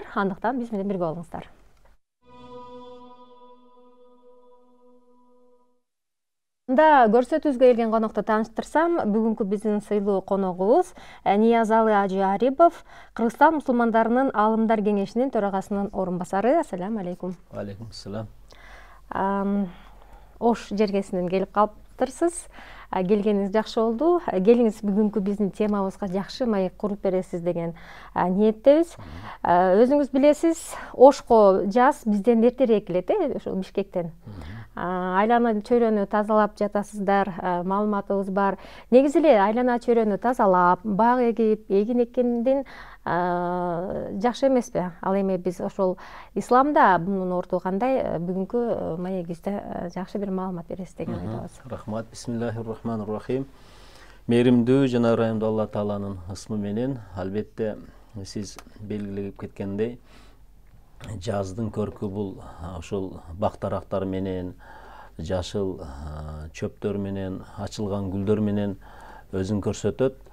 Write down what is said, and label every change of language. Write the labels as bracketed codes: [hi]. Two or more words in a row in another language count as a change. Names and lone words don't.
[ky] Андыктан биз менен бирге болуңуздар. Мында көрсөтүүбүзгө келген конокто тааныштырсам, бүгүнкү биздин сыйлуу коногубуз Ниязалы Ажы Арипов, Кыргызстан мусулмандарынын Аалымдар кеңешинин төрагасынын орун басары. [ar] السلام عليكم. عليكم السلام. [ky] Ош жергесинен келип калыптырсыз. Келгениңиз жакшы болду. Келиңиз, бүгүнкү биздин темабызга жакшы маек куруп бересиз деген ниеттебиз. Өзүңүз билесиз, Ошко жаз бизден эртерээк келет, ошол Бишкектен. Айлана чөйрөнү тазалап жатасыздар, маалыматыбыз бар. Негизи эле айлана чөйрөнү тазалап, бак эгип, эгин эккенден жакшы эмеспи? Ал эми биз ошол исламда мунун орду кандай, бүгүнкү маегибизде жакшы бир маалымат бересиз деген ойдобуз. Рахмат. [ar] بسم الله الرحمن الرحيم. [ky] Мээримдүү жана ырайымдуу Алла Тааланын ысмы менен, албетте сиз белгилеп кеткендей, жаздын көркү бул ошол бак-дарактар менен, жашыл чөптөр менен, ачылган гүлдөр менен өзүн көрсөтөт.